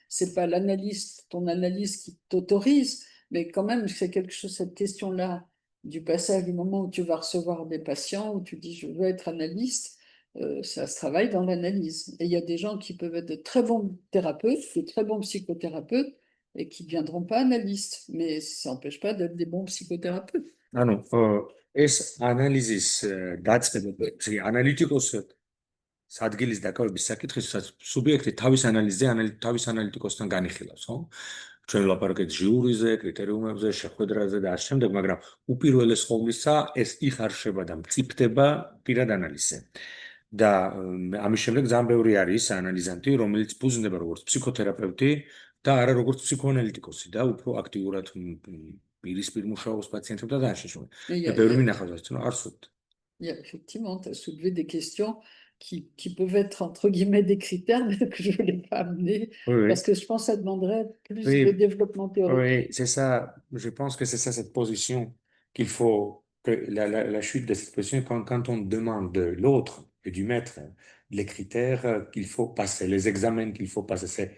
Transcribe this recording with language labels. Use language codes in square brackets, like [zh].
[fr] C'est pas ton analyse qui t'autorise, mais quand même, c'est quelque chose, cette question-là, du passage du moment où tu vas recevoir des patients, où tu dis je veux être analyste. Ça se travaille dans l'analyse. Et il y a des gens qui peuvent être de très bons thérapeutes, de très bons psychothérapeutes, et qui ne deviendront pas analystes. Mais ça n'empêche pas d'être des bons psychothérapeutes. [ka] ანუ ეს ანალიზის დაწყება, ანალიტიკოს ადგილის დაკავების საკითხის სუბიექტი თავის ანალიზზე თავის ანალიტიკოსთან განიხილავს, ხო? ჩვენ ვლაპარაკეთ ჟიურიზე, კრიტერიუმებზე, შეხვედრაზე და ასე შემდეგ, მაგრამ უპირველეს ყოვლისა ეს იხარშება და მწიფდება პირად ანალიზზე. და ამის შემდეგ ძალიან ბევრი არის ანალიზანტი, რომელიც ფუძნდება როგორც ფსიქოთერაპევტი და არა როგორც ფსიქოანალიტიკოსი და უფრო აქტიურად პირისპირ მუშაობს პაციენტებთან და ასე შემდეგ. [fr] Mais [ka] და ბევრი მინახავს ასე, რომ არ სურთ. [fr] il y a effectivement, tu as soulevé des questions qui peuvent être entre guillemets des critères, mais que je ne voulais pas amener, Oui, parce que je pense que ça demanderait plus Oui. de développement théorique. Oui, c'est ça. Je pense que c'est ça cette position qu'il faut, que la chute de cette position, quand on demande de l'autre et du maître les critères qu'il faut passer, les examens qu'il faut passer.